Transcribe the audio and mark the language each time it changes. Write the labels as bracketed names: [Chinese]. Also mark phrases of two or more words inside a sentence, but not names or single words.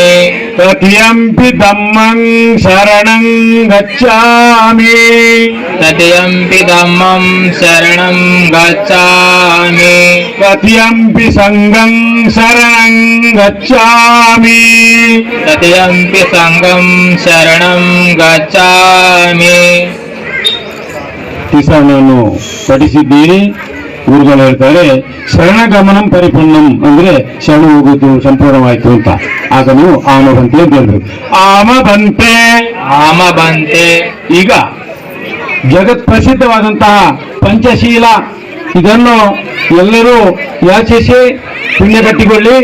[Pali] ತೃತೀಯಂಪಿ ಧಮ್ಮಂ ಶರಣಂ ಗಚ್ಚಾಮಿ ತೃತೀಯಂಪಿ ಧಮ್ಮಂ ಶರಣಂ ಗಚ್ಚಾಮಿ ತೃತೀಯಂಪಿ ಸಂಘಂ ಶರಣಂ ಗಚ್ಚಾಮಿ ತೃತೀಯಂಪಿ ಸಂಘಂ ಶರಣಂ ಗಚ್ಚಾಮಿ [Kannada] ಕಿಸಾನನ್ನು ಪಠಿಸಿದ್ದೀರಿ. ಗುರುಗಳು ಹೇಳ್ತಾರೆ [Pali] ಶರಣಗಮನಂ ಪರಿಪೂರ್ಣಂ [Kannada] ಅಂದ್ರೆ ಶರಣ ಹೋಗೋದು ಸಂಪೂರ್ಣವಾಯ್ತು ಅಂತ. ಆಗ ನೀವು [Pali] ಆಮ ಬಂತೆ [Kannada] ಅಂತ ಹೇಳ್ಬೇಕು. [Pali] ಆಮ ಬಂತೆ ಆಮ ಬಂತೆ. [Kannada] ಈಗ ಜಗತ್ ಪ್ರಸಿದ್ಧವಾದಂತಹ ಪಂಚಶೀಲ ಇದನ್ನು ಎಲ್ಲರೂ ಯಾಚಿಸಿ ಪುಣ್ಯ ಕಟ್ಟಿಕೊಳ್ಳಿ.